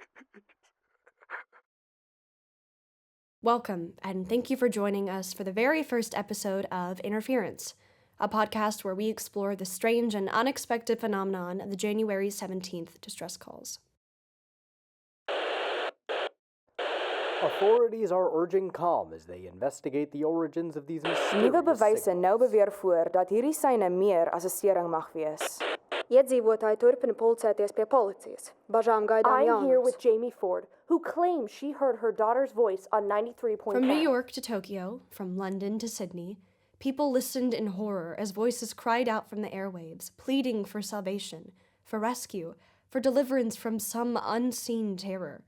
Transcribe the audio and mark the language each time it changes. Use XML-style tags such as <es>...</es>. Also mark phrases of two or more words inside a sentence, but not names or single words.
<en>Welcome, and thank you for joining us for the very first episode of Interference, a podcast where we explore the strange and unexpected phenomenon of the January 17th distress calls. Authorities are urging calm as they investigate the origins of these mysterious</en> <af>Nuwe bewyse</af> <en>signals.</en> <af>nou beweer voor dat hierdie syne meer as 'n stering mag wees.</af> <lv>Iedzīvotāji turpina pulcēties pie policijas. Bažām gaidām</lv> <en>I'm</en> <lv>jaunumus.</lv> <en>here with Jamie Ford, who claims she heard her daughter's voice on 93.5. From New York to Tokyo, from London to Sydney, people listened in horror as voices cried out from the airwaves, pleading for salvation, for rescue, for deliverance from some unseen terror.</en>